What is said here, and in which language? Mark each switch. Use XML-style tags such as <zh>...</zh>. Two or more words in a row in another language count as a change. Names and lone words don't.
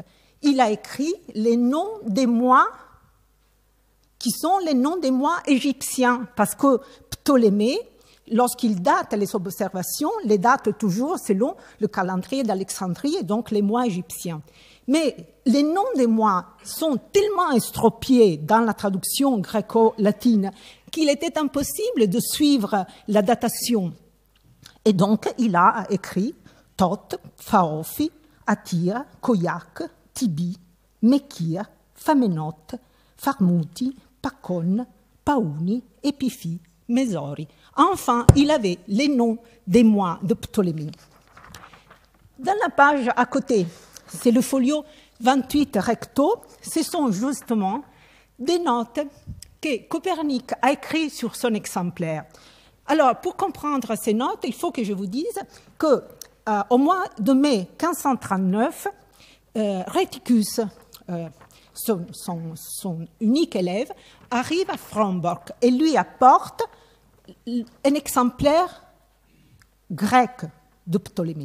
<fr>Il a écrit les noms des mois qui sont les noms des mois égyptiens, parce que Ptolémée, lorsqu'il date les observations, les date toujours selon le calendrier d'Alexandrie, et donc les mois égyptiens. Mais les noms des mois sont tellement estropiés dans la traduction gréco-latine qu'il était impossible de suivre la datation. Et donc, il a écrit Thoth, Phaophi, Attira, Koyak, Tibi, Mekir, Famenote, Farmuti, Pacon, Pauni, Epiphi, Mésori. Enfin, il avait les noms des mois de Ptolémée. Dans la page à côté, c'est le folio 28 recto, ce sont justement des notes que Copernic a écrites sur son exemplaire. Alors, pour comprendre ces notes, il faut que je vous dise que au mois de mai 1539, Rheticus, son unique élève, arrive à Fromborg et lui apporte un exemplaire grec de Ptolémée.</fr>